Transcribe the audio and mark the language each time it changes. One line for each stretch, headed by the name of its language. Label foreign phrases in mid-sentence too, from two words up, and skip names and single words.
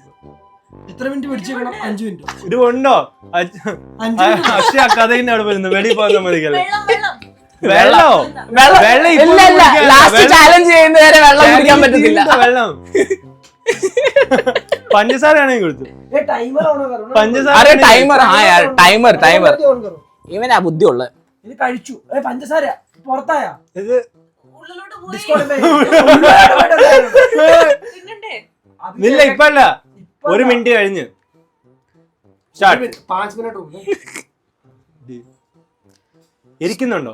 Malayalam: എത്ര മിനിറ്റ് പിടിച്ചേക്കണം? 5 മിനിറ്റ്. ഇത് ഉണ്ടോ? 5 മിനിറ്റ്. അക്ഷയ കഥയിന്റെ അവിടെ വരുന്നു. വെളിയിൽ പോകാൻ സമ്മതിക്കല്ലേ? വെള്ളം വെള്ളോ ഇല്ല
English: last challenge
Malayalam: ചെയ്യുന്നവരെ വെള്ളം കുടിക്കാൻ പറ്റത്തില്ല. വെള്ളം പഞ്ചസാര ആണെങ്കിൽ കൊടുത്തു.
Hindi: ये
English: timer on
Hindi: करो ना.
Malayalam: പഞ്ചസാര
Hindi: अरे टाइमर, हाँ यार टाइमर जल्दी ऑन करो.
Malayalam: ഇവനാ ബുദ്ധിയുള്ളത്. ഇത് കഴിച്ചു. പഞ്ചസാര പുറത്തായ ഇത് ഉള്ളിലോട്ട് പോയി തിന്നണ്ടേ? ഇല്ല ഇപ്പൊ അല്ല, 1 മിനിറ്റ് കഴിഞ്ഞ് സ്റ്റാർട്ട്. 5 മിനിറ്റ് ഇരിക്കുന്നുണ്ടോ?